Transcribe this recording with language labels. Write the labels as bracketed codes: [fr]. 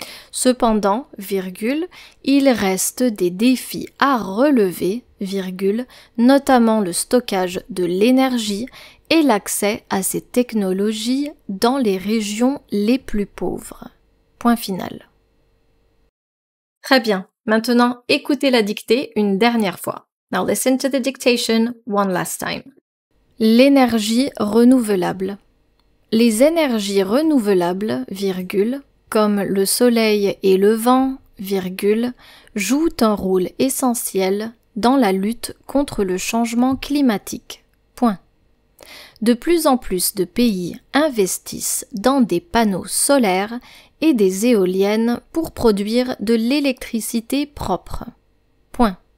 [fr] Cependant, il reste des défis à relever, notamment le stockage de l'énergie et l'accès à ces technologies dans les régions les plus pauvres. Point final. Très bien. Maintenant, écoutez la dictée une dernière fois. [en] Now listen to the dictation one last time. [fr] L'énergie renouvelable. Les énergies renouvelables, comme le soleil et le vent, jouent un rôle essentiel dans la lutte contre le changement climatique. Point. De plus en plus de pays investissent dans des panneaux solaires et des éoliennes pour produire de l'électricité propre. Point.